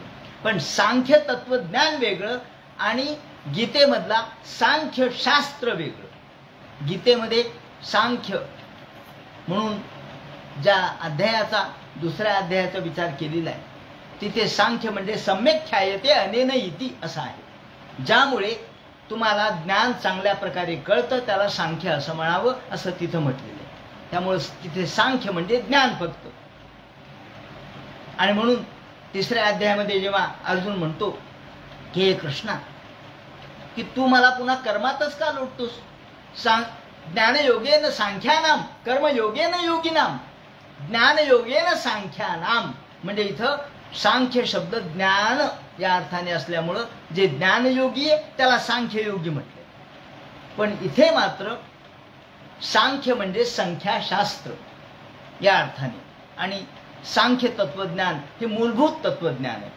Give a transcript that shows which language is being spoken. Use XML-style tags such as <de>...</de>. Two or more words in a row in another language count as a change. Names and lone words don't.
<mr>पण सांख्य तत्वज्ञान वेगळं आणि गीतेमधला सांख्य शास्त्र वेगळं. गीतेमध्ये सांख्य म्हणून ज्या अध्यायाचा दुसऱ्या अध्यायाचा विचार केलेला आहे तिथे सांख्य म्हणजे</mr> <sa>सम्यक ख्यायते अनेन इति</sa> <mr>असं आहे. ज्यामुळे तुम्हाला ज्ञान चांगल्या प्रकारे कळतं त्याला सांख्य असं म्हणावं असं तिथं म्हटलेलं आहे. त्यामुळे तिथे सांख्य म्हणजे ज्ञान फक्त. आणि म्हणून तिसऱ्या अध्यायामध्ये जेव्हा अर्जुन म्हणतो की हे कृष्णा, की तू मला पुन्हा कर्मातच का लोटतोस?</mr> <sa>ज्ञानयोगेन सांख्यानाम कर्मयोगेन योगिनाम. ज्ञानयोगेन सांख्यानाम</sa> <mr>म्हणजे इथं सांख्य शब्द ज्ञान या अर्थाने असल्यामुळं जे ज्ञानयोगी आहे त्याला सांख्ययोगी म्हटले. पण इथे मात्र सांख्य म्हणजे संख्याशास्त्र या अर्थाने, आणि सांख्य तत्वज्ञान हे मूलभूत तत्वज्ञान आहे.</mr>